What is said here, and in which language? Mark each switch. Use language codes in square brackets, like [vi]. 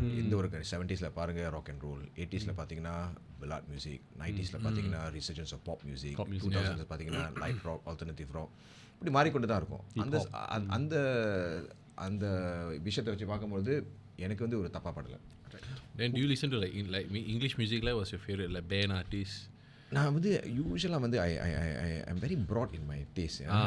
[ta] இந்த ஒரு 70s பாருங்கள் ராக் அண்ட் ரோல், 80s பார்த்தீங்கன்னா பிளாட் மியூசிக், 90s பார்த்தீங்கன்னா [en] resurgence of pop music, [ta] 2000s பார்த்தீங்கன்னா லைட் ராக், ஆல்டர்னேட்டிவ் ராக், இப்படி மாறிக்கொண்டு தான் இருக்கும். அந்த அந்த விஷயத்தை வச்சு பார்க்கும்போது எனக்கு வந்து ஒரு தப்பாக படலை. [en] Then do you listen to like English music? Like what's your favorite like band artist? [ta] நான் வந்து யூஸ்வலாக வந்து [en] I'm very broad in my taste.